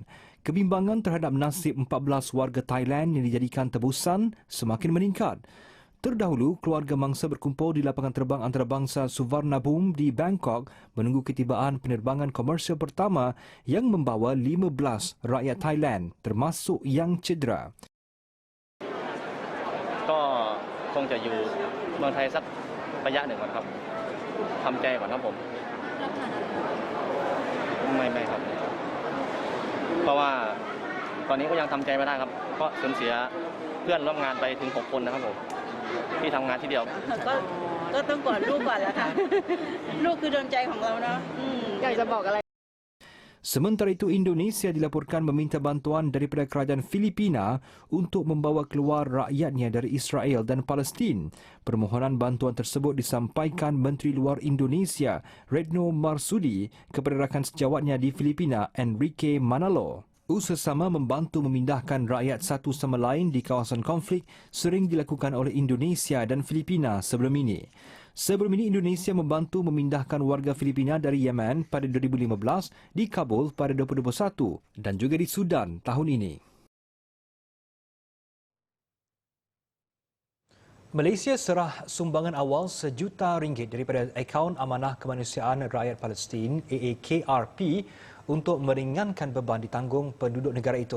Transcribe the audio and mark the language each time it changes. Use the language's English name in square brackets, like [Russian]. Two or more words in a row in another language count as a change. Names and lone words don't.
[Malay] Kebimbangan terhadap nasib 14 warga Thailand yang dijadikan tebusan semakin meningkat. Terdahulu, keluarga mangsa berkumpul di lapangan terbang antarabangsa Suvarnabhumi di Bangkok menunggu ketibaan penerbangan komersial pertama yang membawa 15 rakyat Thailand termasuk yang cedera. [Thai] คงจะอยู่เมืองไทยสักระยะหนึ่งก่อนครับทำใจก่อนครับผมไม่ครับเพราะว่าตอนนี้ก็ยังทำใจไม่ได้ครับเพราะสูญเสียเพื่อนร่วมงานไปถึง6 คนนะครับผมที่ทำงานที่เดียว ก็ต้องกอดลูกก่อนแล้วค่ะลูกคือดวงใจของเราเนาะอยากจะบอกอะไร [Malay] Sementara itu, Indonesia dilaporkan meminta bantuan daripada kerajaan Filipina untuk membawa keluar rakyatnya dari Israel dan Palestin. Permohonan bantuan tersebut disampaikan Menteri Luar Indonesia, Retno Marsudi, kepada rakan sejawatnya di Filipina, Enrique Manalo. Usaha sama membantu memindahkan rakyat satu sama lain di kawasan konflik sering dilakukan oleh Indonesia dan Filipina sebelum ini. Sebelum ini, Indonesia membantu memindahkan warga Filipina dari Yemen pada 2015, di Kabul pada 2021 dan juga di Sudan tahun ini. Malaysia serah sumbangan awal RM1 juta daripada akaun Amanah Kemanusiaan Rakyat Palestin AAKRP untuk meringankan beban ditanggung penduduk negara itu.